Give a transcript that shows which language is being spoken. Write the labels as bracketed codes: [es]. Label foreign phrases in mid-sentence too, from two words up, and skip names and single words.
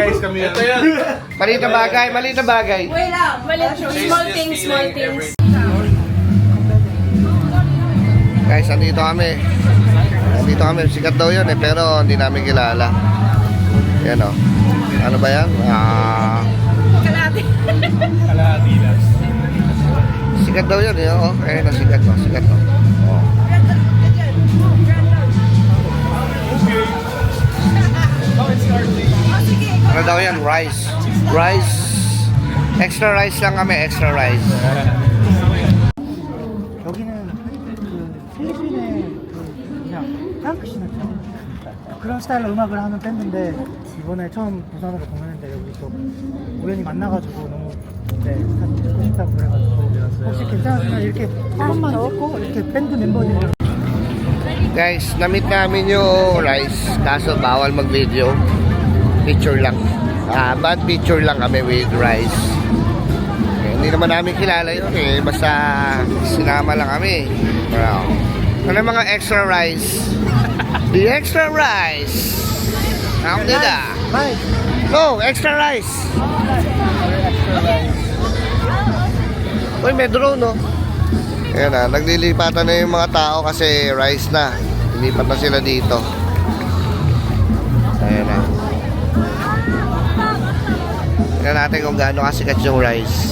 [tl] kami yan. Maliit na bagay, maliit na bagay. Wait lang. [en] Small things, small things. [tl] Guys, andito kami. Andito kami. Sikat daw yun eh, pero hindi namin kilala. Yan o. Ano ba yan? Kalahati. Sikat daw yun eh. Oh, ayun na, sikat o. Sikat o. Oh. Ano daw yan? Rice. Rice. [en] Extra rice [tl] lang kami. [en] Extra rice. [ko] 여기는 필리핀의 그냥 펑크 신었죠. 그런 스타일로 음악을 하는 밴드인데 이번에 처음 부산으로 공연했는데 여기 또 우연히 만나가지고 너무 사진 찍고 싶다고 그래가지고 혹시 괜찮으면 이렇게 한번만 찍고 이렇게 밴드 멤버들이랑 [tl] Guys, na-meet namin yung Rice. Kaso bawal mag-video. Picture lang. [en] Bad picture [tl] lang kami with Rice. Hindi naman namin kilala yun eh. Basta sinama lang kami. Wow. Ano yung mga [en] extra rice? The extra rice. How did that? No, extra rice. [tl] Uy, may drone no? Ayan na, naglilipatan na yung mga tao kasi rice na. Lilipat na sila dito. Ayan na. Tignan natin kung gaano kasikat yung rice.